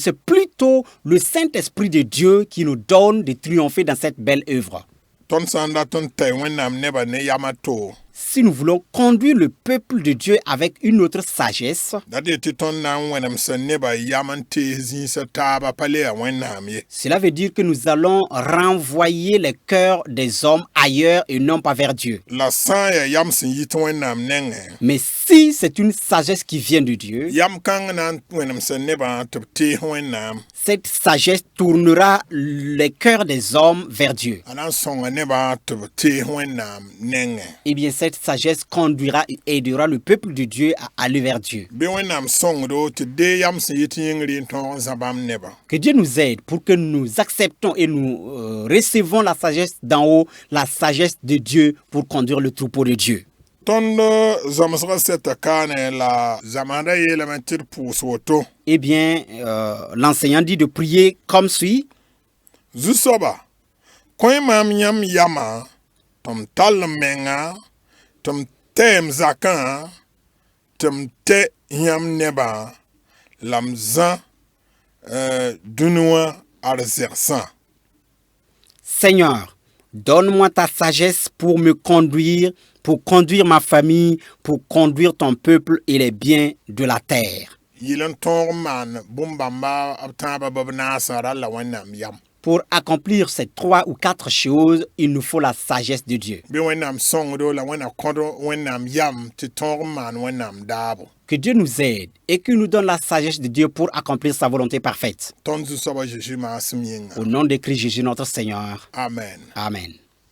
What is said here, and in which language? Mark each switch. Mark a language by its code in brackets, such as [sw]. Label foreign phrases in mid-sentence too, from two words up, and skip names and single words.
[fr] C'est plutôt le Saint-Esprit de Dieu qui nous donne de triompher dans cette belle œuvre. [mos] Tõnd sã n dat n tɛ wẽnnaam nebã ne yama to. [fr] Si nous voulons conduire le peuple de Dieu avec une autre sagesse, [mos] Dat tɩ tõnd na n wẽnemsã nebã yam n tees zĩisã taaba pa le yaa wẽnnaam ye. [fr] cela veut dire que nous allons renvoyer les cœurs des hommes ailleurs et non pas vers Dieu. [mos] La sã n yaa yam sẽn yit wẽnnaam nengẽ. [fr] Mais si c'est une sagesse qui vient de Dieu, [mos] Yam kãng na n wẽnemsã nebã tɩ b tees wẽnnaam. [fr] cette sagesse tournera les cœurs des hommes vers Dieu. [mos] A na n sõnga nebã tɩ b tees wẽnnaam nengẽ. [fr] Eh bien, cette sagesse conduira et aidera le peuple de Dieu à aller vers Dieu. [mos] Bɩ wẽnnaam sõngdo tɩ dee yam sẽn yit yĩngri n tõog n zã bãmb nebã. [fr] Que Dieu nous aide pour que nous acceptons et nous recevons la sagesse d'en haut, la sagesse de Dieu pour conduire le troupeau de Dieu. [mos] Tõnd zãmsgã sɛta kaane la zãmasdã yeelame tɩ d pʋʋs woto. [fr] Eh bien, l'enseignant dit de prier comme suit. [mos] Zu-soaba, kõe maam yãmb yama, tɩ m tall m menga, tɩ m tɛ m zakã, tɩ m tɛ yãmb nebã, la m zã dũni wã ad zegsã. [fr] Seigneur, donne-moi ta sagesse pour me conduire, pour conduire ma famille, pour conduire ton peuple et les biens de la terre. [mos] Yɩl n tõog n maan bũmb-bãmba b tãabã b naasã ra la wẽnnaam yam. [fr] Pour accomplir ces 3 ou 4 choses, il nous faut la sagesse de Dieu. [mos] Bi wẽnnaam sõngdo la wẽnna kõdo wẽnnaam yam tɩ tõog n maan wẽnnaam daabo. [fr] Que Dieu nous aide et qu'il nous donne la sagesse de Dieu pour accomplir sa volonté parfaite. [mos] Tõnd Zu-soaba Jésus maasem yĩnga. [fr] Au nom de Christ Jésus notre Seigneur. Amen. Amen.